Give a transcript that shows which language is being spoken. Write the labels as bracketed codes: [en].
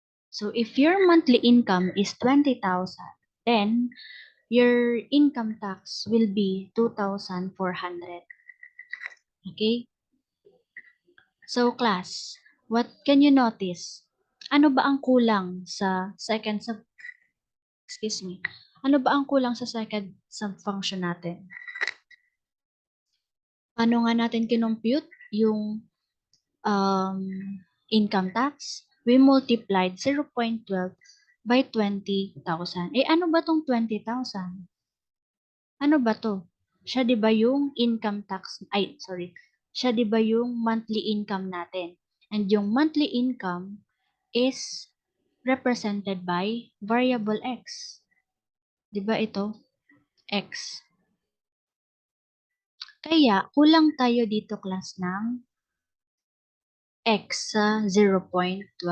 [en] So, if your monthly income is 20,000, then your income tax will be 2,400. Okay? So, class, what can you notice? [tl] Ano ba ang kulang sa second sub... [en] Excuse me. [tl] Ano ba ang kulang sa second subfunction natin? Paano nga natin kinompute yung um, income tax? [en] We multiplied 0.12 by 20,000. [tl] Eh, ano ba tong 20,000? Ano ba to? Siya 'di ba yung income tax, ay sorry, siya 'di ba yung monthly income natin? [en] And yung monthly income is represented by variable x. [tl] 'Di ba ito? X. Kaya kulang tayo dito, class, ng x sa 0.12.